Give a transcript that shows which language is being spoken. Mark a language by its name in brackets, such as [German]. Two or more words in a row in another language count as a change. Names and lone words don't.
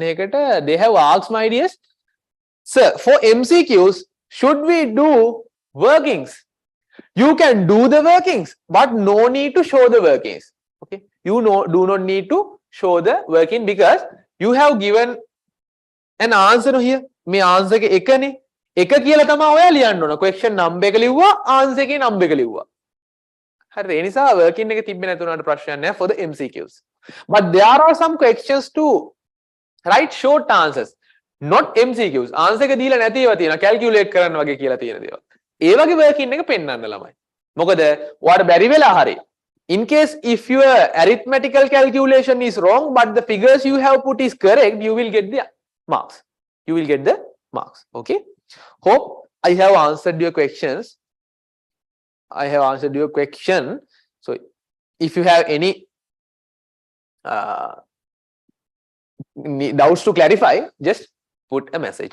[English] They have asked, my dears, sir, for MCQs, should we do workings? You can do the workings, but no need to show the workings. Okay, you do not need to show the working because you have given an answer here. [Sinhala] මේ answer එකේ එකනේ. එක කියලා තමයි ඔයා ලියන්න ඕන. question number එක ලිව්වා, answer එකේ number එක ලිව්වා. හරිද? ඒ නිසා working එක තිබ්බේ නැතුණාට ප්‍රශ්නයක් නැහැ [English] for the MCQs. But there are some questions to write short answers, not MCQs. [Sinhala] answer එක දීලා නැති ඒවා තියෙනවා, calculate කරන්න වගේ කියලා තියෙන දේවල්. ඒ වගේ working එක පෙන්වන්න ළමයි. මොකද ඔයාට බැරි වෙලා හරි. [English] In case if your arithmetical calculation is wrong but the figures you have put is correct, you will get the marks. You will get the marks. Okay. Hope I have answered your questions. I have answered your question. So if you have any doubts to clarify, just put a message.